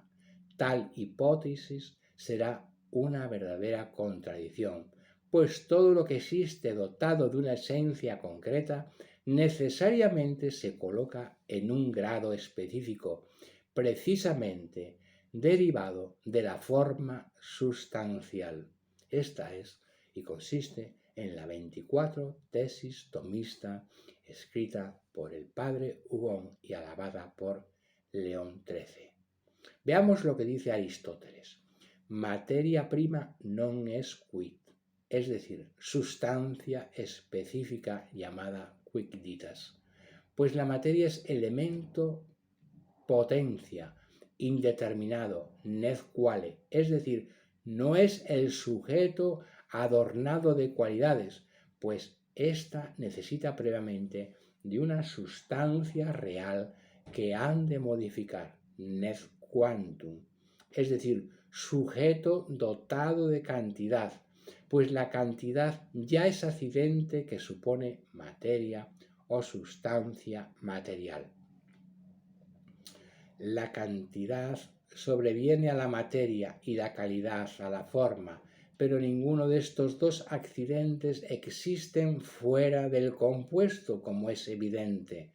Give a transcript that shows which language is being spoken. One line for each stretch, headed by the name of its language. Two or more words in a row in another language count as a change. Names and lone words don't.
Spanish: Tal hipótesis será una verdadera contradicción, pues todo lo que existe dotado de una esencia concreta necesariamente se coloca en un grado específico, precisamente derivado de la forma sustancial. Esta es y consiste en la 24 tesis tomista escrita por el padre Hugón y alabada por León XIII. Veamos lo que dice Aristóteles.
Latin: Materia prima non est quid,
Spanish: es decir, sustancia específica llamada quicditas, pues la materia es elemento potencia, indeterminado,
Latin: nec quale,
Spanish: es decir, no es el sujeto adornado de cualidades, pues ésta necesita previamente de una sustancia real que han de modificar,
Latin: nec quantum,
Spanish: es decir, sujeto dotado de cantidad, pues la cantidad ya es accidente que supone materia o sustancia material. La cantidad sobreviene a la materia y la calidad a la forma, pero ninguno de estos dos accidentes existen fuera del compuesto, como es evidente.